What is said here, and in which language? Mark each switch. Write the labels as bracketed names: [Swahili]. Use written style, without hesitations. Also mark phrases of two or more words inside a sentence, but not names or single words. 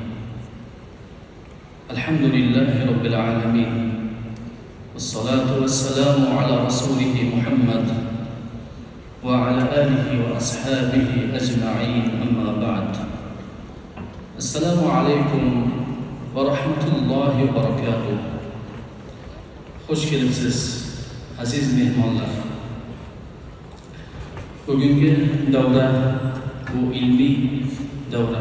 [Arabic] الحمد لله رب العالمين، والصلاة والسلام على رسوله محمد وعلى آله وأصحابه أجمعين، أما بعد. السلام عليكم ورحمة الله وبركاته. [Uzbek] Hoş kelibsiz aziz mehmonlar. Bugungi davra bu ilmiy davra.